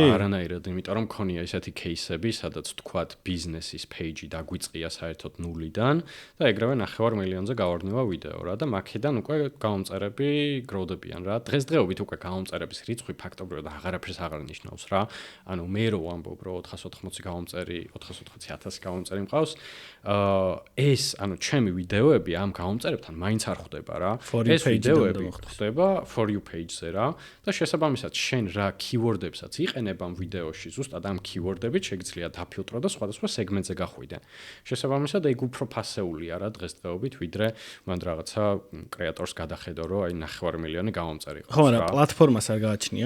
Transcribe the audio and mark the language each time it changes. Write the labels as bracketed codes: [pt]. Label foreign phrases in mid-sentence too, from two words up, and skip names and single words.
[ka] არანაირად, იმიტომ რომ მქონია ესეთი кейსები, სადაც თქვათ ბიზნესის პეიჯი დაგვიწყია საერთოდ ნულიდან და ეგრევე 9 მილიონზე გავარდნება ვიდეო რა და მაქედან უკვე გამომწერები გროვდებიან რა. დღესდღეობით უკვე გამომწერების რიცხვი ფაქტობრივად აღარაფერს აღარ ნიშნავს რა. ანუ მე რო ვამბობ რომ 480 480,000 გამომწერი მყავს. ეს ანუ ჩემი ვიდეოები ამ გამომწერებთან მაინც არ ხვდება რა. ეს ვიდეოები ხდება [en] for you page- [ka] ზე რა და შესაბამისად შენ რა keyword-ებსაც იყენებ ამ ვიდეოში, ზუსტად ამ keyword-ებით შეგიძლია დაფილტრო და სხვადასხვა სეგმენტზე გახვიდე. შესაბამისად ეგ უფრო ფასეულია რა დღესდღეობით, ვიდრე მან რაღაცა კრეატორს გადახედო, რომ აი 9 მილიონი გამომწერი ყავს რა. ხო, რა პლატფორმას არ გააჩნია?